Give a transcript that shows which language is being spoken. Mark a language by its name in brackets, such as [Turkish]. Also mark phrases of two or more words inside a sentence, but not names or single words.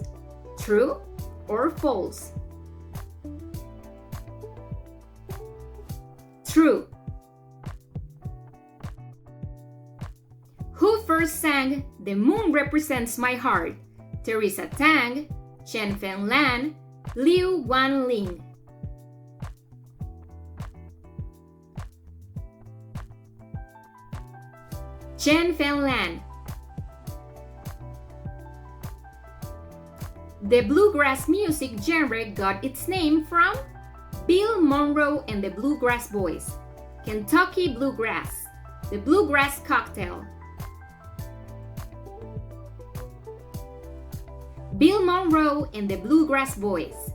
[English] True or false? True. Who first sang "The Moon Represents My Heart"? Teresa Tang, Chen Fen Lan, Liu Wan Ling. Chen Fen Lan. The bluegrass music genre got its name from Bill Monroe and the Bluegrass Boys, Kentucky Bluegrass, the Bluegrass Cocktail. Bill Monroe and the Bluegrass Boys.